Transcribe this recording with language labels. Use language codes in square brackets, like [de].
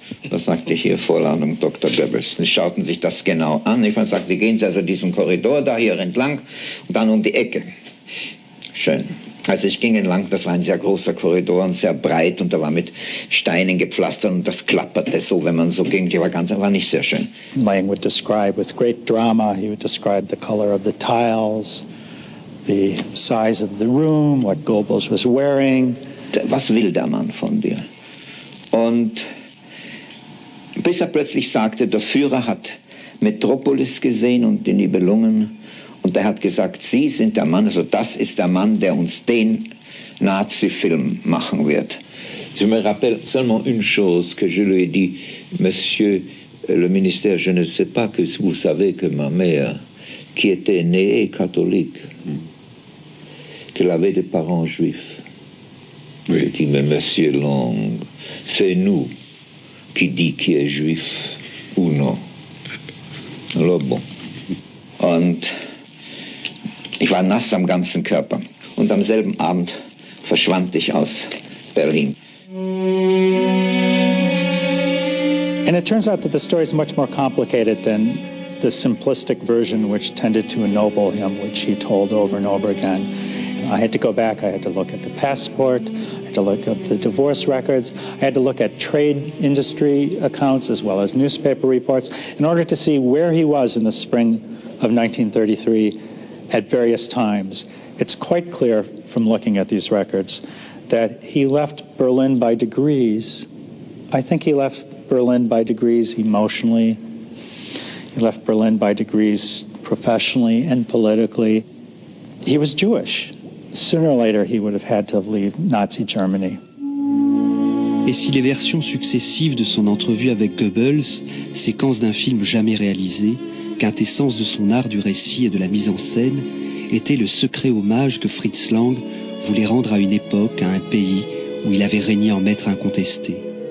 [de] Da sagte ich hier, Vorladung Dr. Goebbels. Sie schauten sich das genau an. Ich sagte, gehen Sie also diesen Korridor da hier entlang und dann um die Ecke. Schön. Also ich ging entlang, das war ein sehr großer Korridor und sehr breit und da war mit Steinen gepflastert und das klapperte so, wenn man so ging. Die war nicht sehr schön. [en] Lang would describe with great drama, he would describe the color of the tiles, the size of the room, what Goebbels was wearing. [de] Was will der Mann von dir? Und bis er plötzlich sagte, der Führer hat Metropolis gesehen und die Nibelungen und er hat gesagt, Sie sind der Mann, also das ist der Mann, der uns den Nazi-Film machen wird. [fr] Je me rappelle seulement une chose que je lui ai dit, Monsieur le ministère, je ne sais pas que vous savez que ma mère, qui était née catholique, qu'elle avait des parents juifs. Oui. J'ai dit, mais Monsieur Lang, c'est nous qui dit qui est juif ou non. Alors bon. [de] Und ich war nass am ganzen Körper. Und am selben Abend verschwand ich aus Berlin. [en] And it turns out that the story is much more complicated than the simplistic version which tended to ennoble him, which he told over and over again. I had to go back, I had to look at the passport, I had to look at the divorce records, I had to look at trade industry accounts as well as newspaper reports in order to see where he was in the spring of 1933 at various times. It's quite clear from looking at these records that he left Berlin by degrees. I think he left Berlin by degrees emotionally. He left Berlin by degrees professionally and politically. He was Jewish. Sooner or later, he would have had to leave Nazi Germany. [fr] Et si les versions successives de son entrevue avec Goebbels, séquence d'un film jamais réalisé, quintessence de son art du récit et de la mise en scène, était le secret hommage que Fritz Lang voulait rendre à une époque, à un pays où il avait régné en maître incontesté.